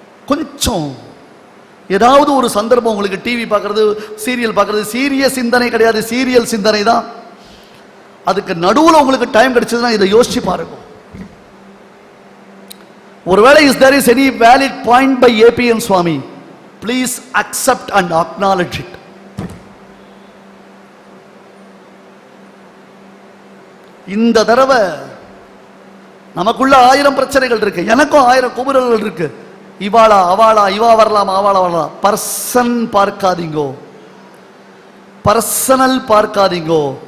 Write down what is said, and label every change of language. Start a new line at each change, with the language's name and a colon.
Tamil: கொஞ்சம் ஏதாவது ஒரு சந்தர்ப்பம் உங்களுக்கு டிவி பார்க்கறது, சீரியல் பார்க்கறது, சீரிய சிந்தனை கிடையாது, சீரியல் சிந்தனை தான். அதுக்கு நடுவில் உங்களுக்கு டைம் கிடைச்சதுன்னா இதை யோசிச்சு பாருங்க.
English: ஒருவேளை is there is any valid point by APN Swami, please accept and acknowledge it.
Tamil: இந்த தடவை நமக்குள்ள 1000 பிரச்சனைகள் இருக்கு, எனக்கும் 1000 குமுறல்கள் இருக்கு. இவாளா அவாளா, இவா வரலாம் அவாளா வரலாம். Person பார்க்காதீங்கோ, personal பார்க்காதீங்கோ.